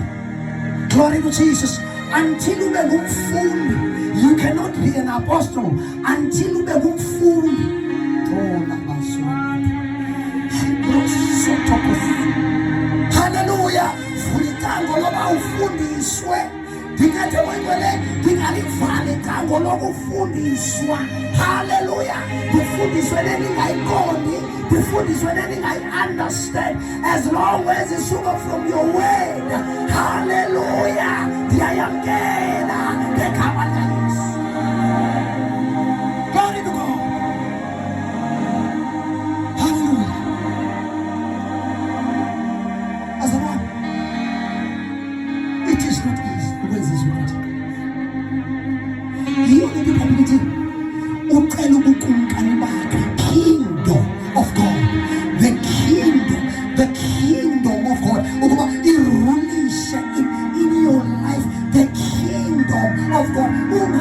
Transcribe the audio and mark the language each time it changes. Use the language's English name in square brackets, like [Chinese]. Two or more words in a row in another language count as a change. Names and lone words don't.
[English] Glory to Jesus. Until [Xhosa] ube ngumfundi, [English] you cannot be an apostle until [Xhosa] ube ngumfundi. [English] Hallelujah. [Xhosa] Vulitango loba ufundiswe. Ndingathi wengwele ndingalivali itango lokufundiswa. Hallelujah. Ndifundiswe neningayiqondi, ndifundiswe neningayi-understand, [English] as long as [Xhosa] isuka [English] from your word. [Xhosa] Hallelujah. Ndiyayamkela ngegama likaYesu. [English] Glory to God. Hallelujah. Azalwane, it is not easy [Xhosa] ukwenza izinto. Yiyo le nto iBhayibhile ithi ucela ubukumkani bakhe, [English] kingdom of God, the kingdom of God, [Xhosa] ukuba irulishe [English] in your life, the kingdom of God.